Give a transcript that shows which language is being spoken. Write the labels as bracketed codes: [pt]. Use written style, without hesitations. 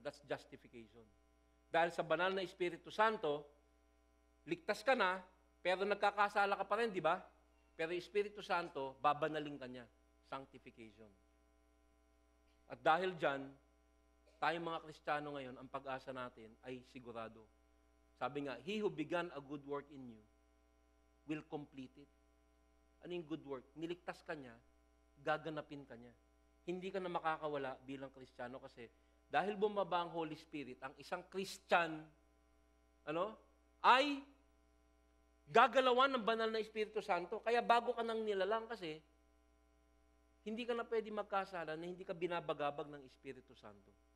[en] That's justification. [tl] Dahil sa banal na Espiritu Santo, ligtas ka na, pero nagkakasala ka pa rin, di ba? Pero yung Espiritu Santo, babanaling ka niya. Sanctification. At dahil dyan, tayong mga Kristiyano ngayon, ang pag-asa natin ay sigurado. Sabi nga, [en] he who began a good work in you will complete it. [tl] Ano yung good work? Niligtas ka niya, gaganapin ka niya. Hindi ka na makakawala bilang Kristiyano kasi dahil bumaba ang Holy Spirit, ang isang Christian ay gagalawan ng banal na Espiritu Santo. Kaya bago ka nang nilalang kasi, hindi ka na pwede magkasala na hindi ka binabagabag ng Espiritu Santo.